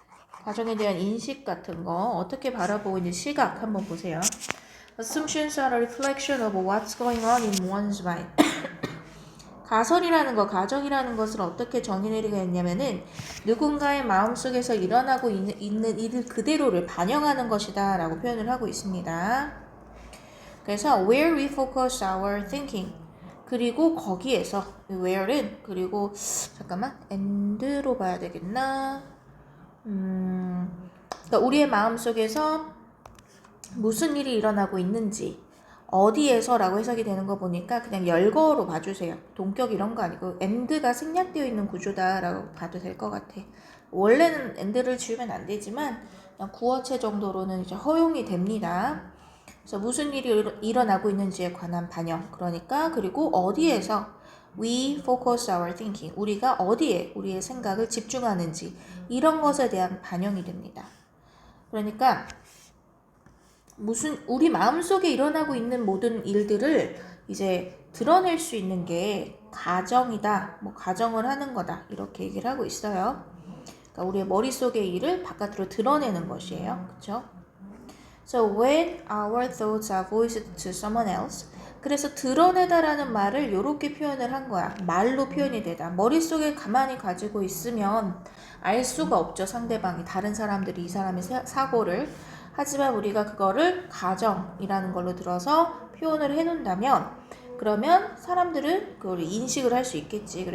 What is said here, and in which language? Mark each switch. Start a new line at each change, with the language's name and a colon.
Korean: 가정에 대한 인식 같은 거 어떻게 바라보고 있는 시각 한번 보세요.
English: Assumptions are a reflection of what's going on in one's mind.
Korean: 가설이라는 거, 가정이라는 것을 어떻게 정의내리가 했냐면은 누군가의 마음속에서 일어나고 있는 일을 그대로를 반영하는 것이다 라고 표현을 하고 있습니다. 그래서
English: where we focus our thinking
Korean: 그리고 거기에서 where는 그리고 잠깐만 and로 봐야 되겠나 그러니까 우리의 마음속에서 무슨 일이 일어나고 있는지 어디에서 라고 해석이 되는 거 보니까 그냥 열거로 봐주세요. 동격 이런 거 아니고 and가 생략되어 있는 구조다 라고 봐도 될 것 같아. 원래는 and를 지우면 안 되지만 그냥 구어체 정도로는 이제 허용이 됩니다. 그래서 무슨 일이 일어나고 있는지에 관한 반영. 그러니까 그리고 어디에서
English: we focus our thinking.
Korean: 우리가 어디에 우리의 생각을 집중하는지 이런 것에 대한 반영이 됩니다. 그러니까 무슨 우리 마음속에 일어나고 있는 모든 일들을 이제 드러낼 수 있는 게 가정이다. 뭐 가정을 하는 거다. 이렇게 얘기를 하고 있어요. 그러니까 우리의 머릿속의 일을 바깥으로 드러내는 것이에요. 그렇죠?
English: So when our thoughts are voiced to someone else
Korean: 그래서 드러내다라는 말을 이렇게 표현을 한 거야. 말로 표현이 되다. 머릿속에 가만히 가지고 있으면 알 수가 없죠. 상대방이 다른 사람들이 이 사람의 사고를 하지만 우리가 그거를 가정이라는 걸로 들어서 표현을 해놓는다면 그러면 사람들은 그걸 인식을 할 수 있겠지.